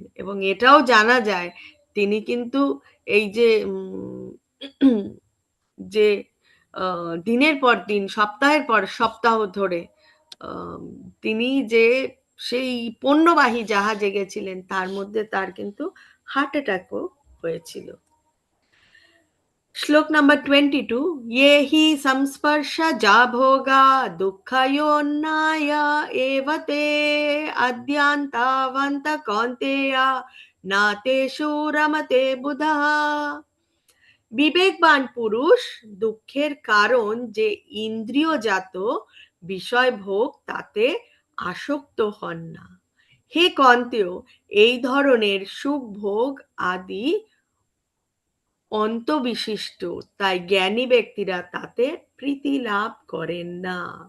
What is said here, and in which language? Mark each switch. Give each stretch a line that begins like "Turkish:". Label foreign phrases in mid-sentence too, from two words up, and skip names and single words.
Bangla: এবং এটাও জানা যায় তিনি কিন্তু এই যে যে দিনের পর দিন সপ্তাহের পর সপ্তাহ ধরে তিনি যে সেই পণ্যবাহী জাহাজে গেছিলেন, তার মধ্যে তার কিন্তু হার্ট অ্যাটাকও হয়েছিল। শ্লোক নাম্বার 22,
Sanskrit: ये हि संस्पर्शजा भोगा दुःखयोन्नाय एव ते अद्यान्तावन्त कौन्तेय न तेषु रमते बुधः।
Bangla: বিবেকবান পুরুষ দুঃখের কারণ যে ইন্দ্রিয়জাত বিষয় ভোগ তাতে আসক্ত হন না। হে কন্তেয়, এই ধরনের সুখ ভোগ আদি অন্তবিশিষ্ট, তাই জ্ঞানী ব্যক্তিরা তাতে প্রীতি লাভ করেন না।